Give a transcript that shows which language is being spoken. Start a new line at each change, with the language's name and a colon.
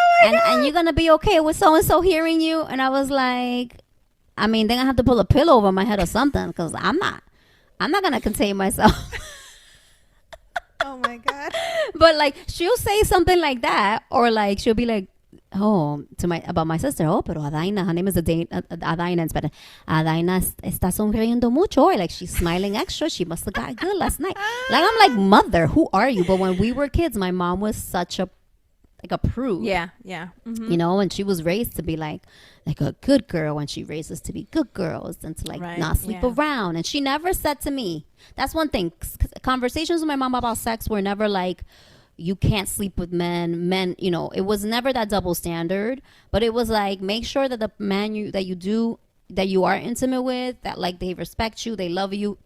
English: And you're going to be okay with so-and-so hearing you. And I was like, I mean, then I have to pull a pillow over my head or something because I'm not going to contain myself. Oh my God. But like, she'll say something like that, or like, she'll be like, about my sister. Oh, pero Adaina, her name is Adaina in Spanish.
Spanish: Adaina está sonriendo mucho.
English: Or like, she's smiling extra. She must have got good last night. Like, I'm like, mother, who are you? But when we were kids, my mom was such a prude. Yeah. Mm-hmm. You know, and she was raised to be like a good girl, and she raised us to be good girls and to not sleep around. And she never said to me, that's one thing. Conversations with my mom about sex were never like, you can't sleep with men, you know, it was never that double standard, but it was like, make sure that the man that you are intimate with, that like they respect you, they love you.